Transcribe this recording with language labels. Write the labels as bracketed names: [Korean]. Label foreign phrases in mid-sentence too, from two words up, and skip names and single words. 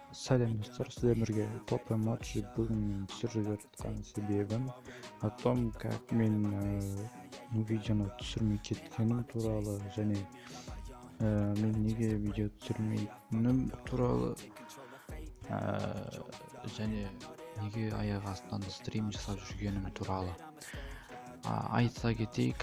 [Kazakh] Салем достар, сіздерге топ эмоджи бүгін түсіріп жатқан себебім [Russian] о том, как [Kazakh] мен видеоны түсірмей кеткенім туралы және мен неге видео түсірмейтінім туралы және неге аяқ астынан стрим жасап жүргенім туралы айта кетейік.